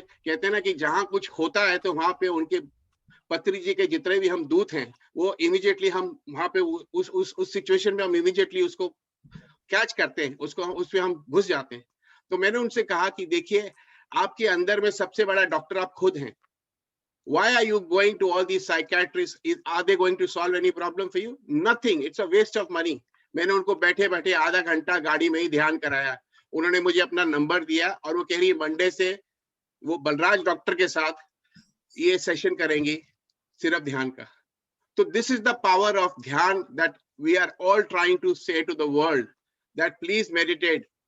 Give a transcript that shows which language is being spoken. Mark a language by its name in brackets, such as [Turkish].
[Hindi] कहते हैं ना कि जहाँ कुछ होता है तो वहां पे उनके पत्री जी के जितने भी हम दूत हैं, वो इमीडिएटली हम वहां पे उस सिचुएशन में हम इमीडिएटली उसको कैच करते हैं, उसमें हम घुस जाते हैं। तो मैंने उनसे कहा कि देखिए, आपके अंदर में सबसे बड़ा डॉक्टर आप खुद हैं। [English] Why are you going to all these psychiatrists? Are they going to solve any problem for you? Nothing. It's a waste of money. [Hindi] मैंने उनको बैठे बैठे आधा घंटा गाड़ी में ही ध्यान कराया। उन्होंने मुझे अपना नंबर दिया और वो कह रही है मंडे से वो बलराज डॉक्टर के साथ ये सेशन करेंगी सिर्फ ध्यान का। [English] तो this is the power of ध्यान that we are all trying to say to the world that please meditate.